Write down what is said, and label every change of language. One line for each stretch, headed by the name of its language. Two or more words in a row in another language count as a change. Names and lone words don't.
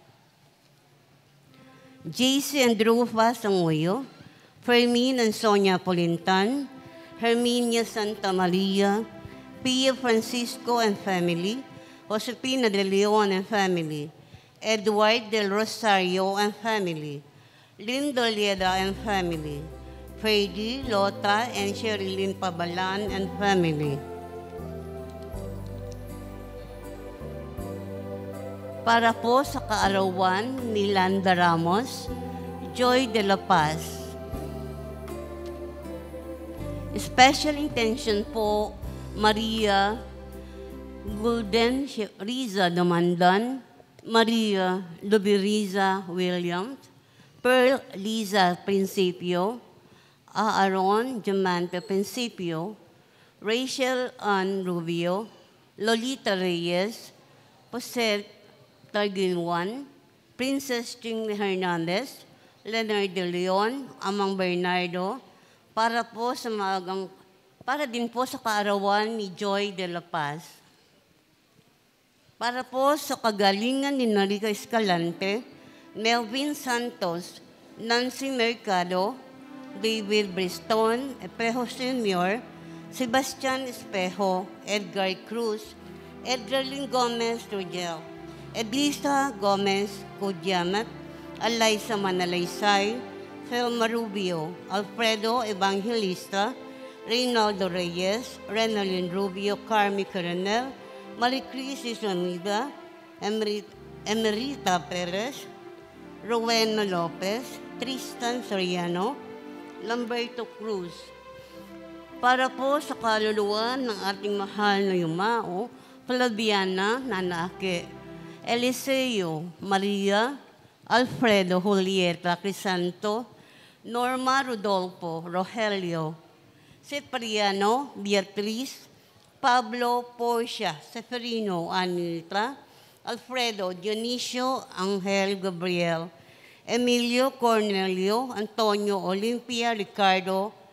English: JC and Rufa Sanguyo, Fermin and Sonia Polintan, Herminia Santa Maria, Pia Francisco and family, Josepina de Leon and family, Edward del Rosario and family, Lindo Lieda and family, Freddy, Lota, and Sherilyn Pabalan and family.
Filipino: Para po sa kaarawan ni Landa Ramos, Joy de la Paz.
English: Special intention
Filipino: po, Maria Gulden Riza Damandan, Maria Lubiriza Williams, Pearl Liza Principio, Aaron Jamante Principio, Rachel Ann Rubio, Lolita Reyes, Jose Targuin, Princess Ching Hernandez, Leonard de Leon, Amang Bernardo, para din po sa kaarawan ni Joy de la Paz. Para po sa kagalingan ni Norica Escalante, Melvin Santos, Nancy Mercado, David Briston, Espejo Sr., Sebastian Espejo, Edgar Cruz, Edgarlyn Gomez Rogel, Edlisa Gomez Codiamat, Alaysa Manalaysay, Felma Rubio, Alfredo Evangelista, Reynaldo Reyes, Renalyn Rubio, Carmi Coronel, Maricris Islamida, Emerita Perez, Rowena Lopez, Tristan Soriano, Lamberto Cruz. Para po sa kaluluwa ng ating mahal na yumao, Flaviana Nanaake, Eliseo Maria, Alfredo Julieta Crisanto, Norma Rodolfo Rogelio, Cipriano Beatriz, Pablo Porcia Seferino Anita, Alfredo Dionisio Angel Gabriel, Emilio Cornelio, Antonio Olimpia Ricardo,